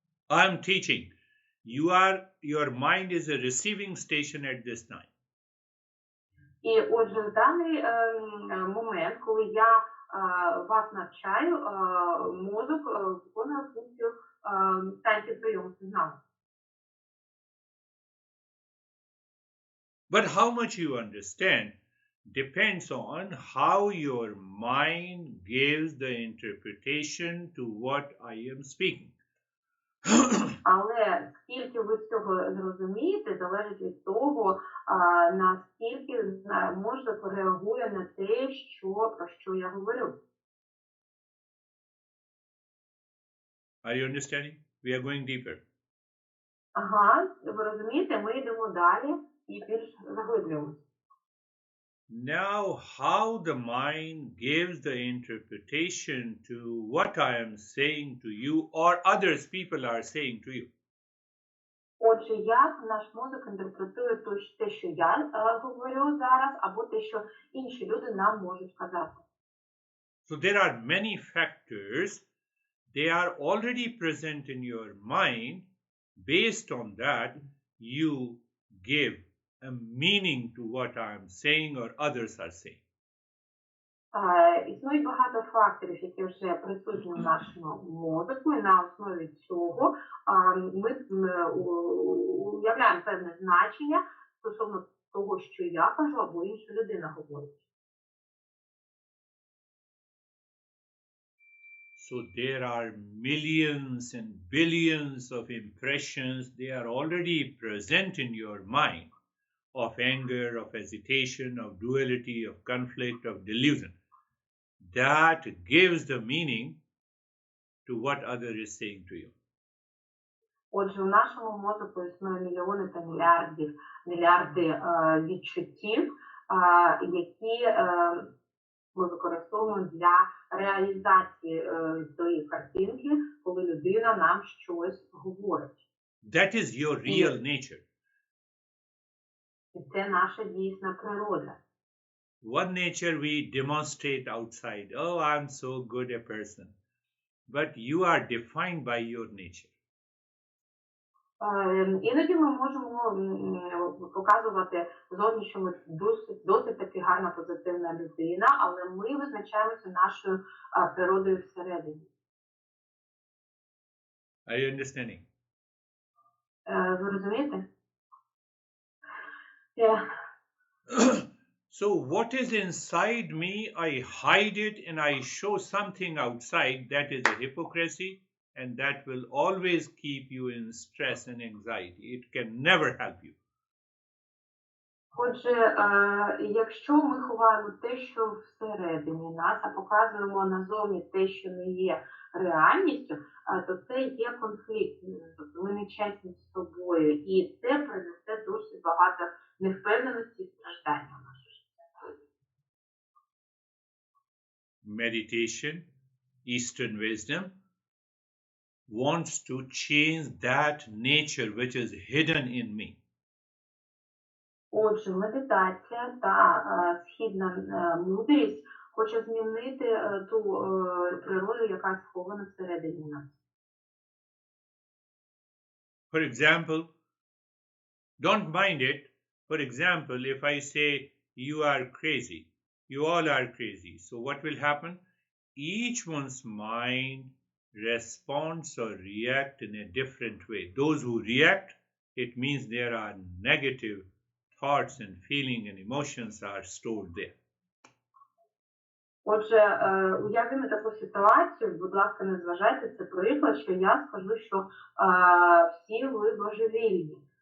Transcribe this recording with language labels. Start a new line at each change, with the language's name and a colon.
English: I'm teaching. Your mind is a receiving station at this time.
Ukrainian: І отже, в даний момент, коли я вас навчаю, мозок виконує функцію станції прийому сигналу.
English: But how much you understand depends on how your mind gives the interpretation to what I am speaking.
Ukrainian: Але скільки ви з цього зрозумієте, залежить від того, наскільки мозок реагує на те, про що я говорю.
English: Are you understanding? We are going deeper.
Ukrainian: Ага, ви розумієте, ми йдемо далі і більш заглиблюємося.
English: Now, how the mind gives the interpretation to what I am saying to you or others people are saying to you.
Ukrainian: Отже, як наш мозок інтерпретує те, що я говорю зараз, або те, що інші люди нам можуть казати.
English: So there are many factors. They are already present in your mind. Based on that, you give a meaning to what I am saying or others are saying.
Ukrainian: Існують багато факторів, які вже присутні в нашому мозку, і на основі цього ми уявляємо певне значення стосовно того, що я кажу, або інша людина говорить.
English: So there are millions and billions of impressions. They are already present in your mind of anger, of hesitation, of duality, of conflict, of delusion. That gives the meaning to what other is saying to you.
Ukrainian: Отже, у нашому мозку існує мільйони та мільярди відчуттів, які ми використовуємо для реалізації тої картинки, коли людина нам щось говорить.
English: That is your real nature.
Ukrainian: Це наша дійсна природа.
English: One nature we demonstrate outside. Oh, I'm so good a person. But you are defined by your nature.
Ukrainian: Іноді ми можемо показувати зовні, що ми досить таки гарна, позитивна людина, але ми визначаємося нашою природою всередині.
English: Are you understanding?
Ukrainian: Ви розумієте?
English: Yeah. So what is inside me, I hide it and I show something outside. That is a hypocrisy, and that will always keep you in stress and anxiety. It can never help you.
Ukrainian: Отже, якщо ми ховаємо те, що всередині нас, а показуємо назовні те, що не є реальністю, то це є конфлікт. Тобто ми не чесні з собою, і це принесе досить багато невпевненості і страждання в наше життя.
English: Meditation, Eastern wisdom, wants to change that nature which is hidden in me.
Ukrainian: Отже, медитація та східна мудрість хоче змінити ту природу, яка схована всередині нас.
English: For example, don't mind it. For example, if I say you are crazy, you all are crazy. So what will happen? Each one's mind responds or react in a different way. Those who react, it means there are negative thoughts and feeling and emotions are stored there.
Ukrainian: Отже, уявімо таку ситуацію, будь ласка, не зважайте, це приклад, що я скажу, що всі ви божевільні.